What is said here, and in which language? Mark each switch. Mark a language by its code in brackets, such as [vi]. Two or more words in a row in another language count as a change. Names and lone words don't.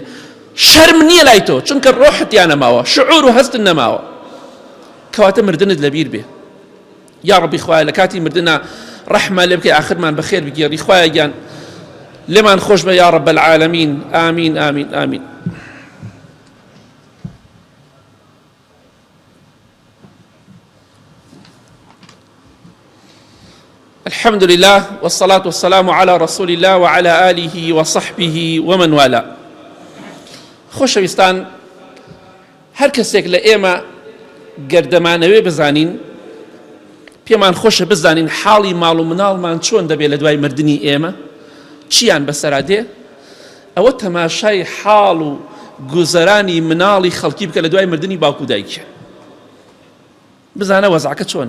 [ckb] شەرم نییە لای تۆ، چونکە ڕۆحت یان نەماوە، شعور و هەستن نەماوە. کەواتە مردنت لەبیر بێ. یا ڕەبی خوایە لە کاتی مردنە ڕەحمە لێ بکەی، ئاخرمان بەخێر بگێڕی. خوایە گیان لێمان خۆش بە، [ar] یا ڕەب العالەمین. [ckb] ئامین ئامین ئامین. [ar] الحمد لله والصلاة والسلام على رسول الله وعلى آله وصحبه ومن والاه. [ckb] خۆشەویستان، هەر کەسێک لە ئێمە گەردەمانەوێ بزانین، پێمان خۆشە بزانین حاڵی ماڵ و مناڵمان چۆن دەبێت لە دوای مردنی ئێمە، چیان بەسەرا دێ. ئەوە تەماشای حاڵ و گوزەرانی مناڵی خەڵکی بکە لە دوای مردنی باوکو دایکە، بزانە وەزعەکە چۆنە.